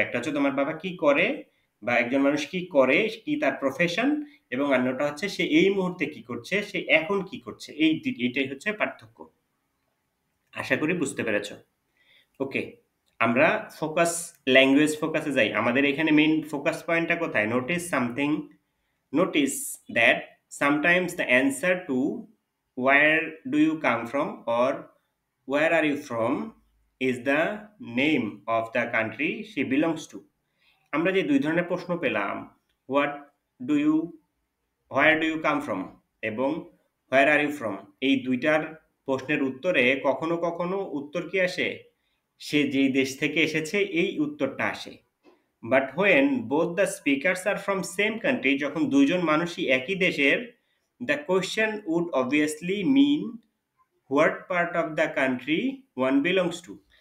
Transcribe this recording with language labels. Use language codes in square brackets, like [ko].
[bn] একটা হচ্ছে তোমার বাবা কি করে, বা একজন মানুষ কি করে, কি তার প্রফেশন, এবং অন্যটা হচ্ছে সে এই মুহূর্তে কি করছে, সে এখন কি করছে। এইটাই হচ্ছে পার্থক্য। আশা করি বুঝতে পেরেছ। ওকে, আমরা ফোকাস, ল্যাঙ্গুয়েজ ফোকাসে যাই। আমাদের এখানে মেইন ফোকাস পয়েন্টটা কোথায়? [en] Notice something, notice that sometimes the answer to where do you come from or where are you from is the name of the country she belongs to. [bn] আমরা যে দুই ধরনের প্রশ্ন পেলাম, [en] what do you, where do you come from [bn] এবং [en] where are you from, [bn] এই দুইটার প্রশ্নের উত্তরে কখনো কখনো উত্তর কি আসে, সে যেই দেশ থেকে এসেছে এই উত্তরটা আসে। [en] but when both the speakers are from same country, [bn] যখন দুইজন মানুষই একই দেশের, [en] The question would obviously mean what part of the country one belongs to.